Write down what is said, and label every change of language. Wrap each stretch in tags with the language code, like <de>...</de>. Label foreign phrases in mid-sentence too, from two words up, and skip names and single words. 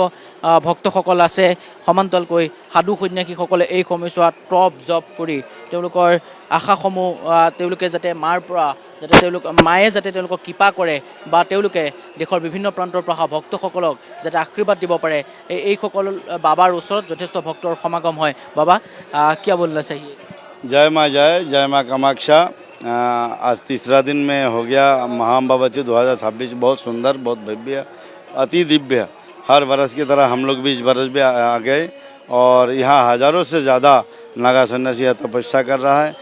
<as>ভক্তসকল আছে, সমান্তৰালকৈ সাধু সন্যাসীসকলে এই সময়ছোৱাত টপ জপ কৰি তেওঁলোকৰ আশাসমূহ তেওঁলোকে যাতে মাৰ পৰা যাতে মায়ে যাতে তেওঁলোকক কৃপা কৰে বা তেওঁলোকে দেশৰ বিভিন্ন প্ৰান্তৰ পৰা অহা ভক্তসকলক যাতে আশীৰ্বাদ দিব পাৰে, এইসকল বাবাৰ ওচৰত যথেষ্ট ভক্তৰ সমাগম হয়। বাবা কিয়</as> <hi>बोलना चाहिए? जय माँ कामाख्या। आज तीसरा दिन में हो गया महाअंबा बच्ची 2026। बहुत सुंदर, बहुत भव्य, अति दिव्य। हर बरस की तरह हम लोग भी इस बरस भी आ गए और यहाँ हज़ारों से ज़्यादा नागा सन्यासी तपस्या कर रहा है।</hi>